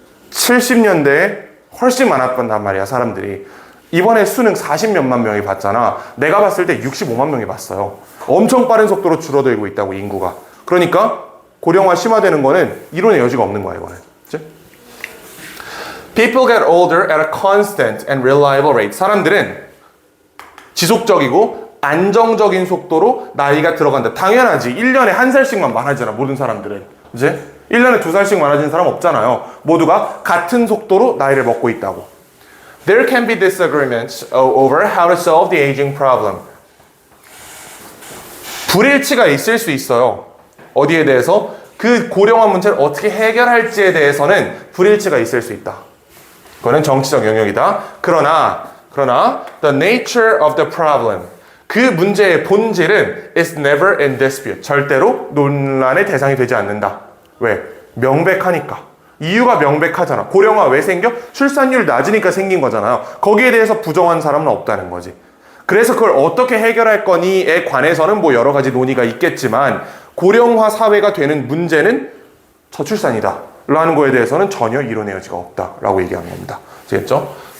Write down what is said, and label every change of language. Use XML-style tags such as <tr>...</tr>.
<ko>70년대에 훨씬 많았단 말이야, 사람들이. 이번에 수능 40몇만 명이 봤잖아. 내가 봤을 때 65만 명이 봤어요. 엄청 빠른 속도로 줄어들고 있다고, 인구가. 그러니까 고령화 심화되는 거는 이론의 여지가 없는 거야, 이거는. 그치?</ko> <en>People get older at a constant and reliable rate.</en> <ko>사람들은 지속적이고 안정적인 속도로 나이가 들어간다. 당연하지. 1년에 한 살씩만 많아지잖아, 모든 사람들은. 이제 1년에 2살씩 많아지는 사람 없잖아요. 모두가 같은 속도로 나이를 먹고 있다고.</ko> <en>There can be disagreements over how to solve the aging problem.</en> <ko>불일치가 있을 수 있어요. 어디에 대해서? 그 고령화 문제를 어떻게 해결할지에 대해서는 불일치가 있을 수 있다. 그거는 정치적 영역이다.</ko> <en>그러나 the nature of the problem. 그 문제의 본질은 is never in dispute.</en> <ko>절대로 논란의 대상이 되지 않는다. 왜? 명백하니까. 이유가 명백하잖아. 고령화 왜 생겨? 출산율 낮으니까 생긴 거잖아요. 거기에 대해서 부정한 사람은 없다는 거지. 그래서 그걸 어떻게 해결할 거니에 관해서는 뭐 여러 가지 논의가 있겠지만 고령화 사회가 되는 문제는 저출산이다 라는 거에 대해서는 전혀 이론의 여지가 없다라고 얘기하는 겁니다. 아시겠죠?</ko>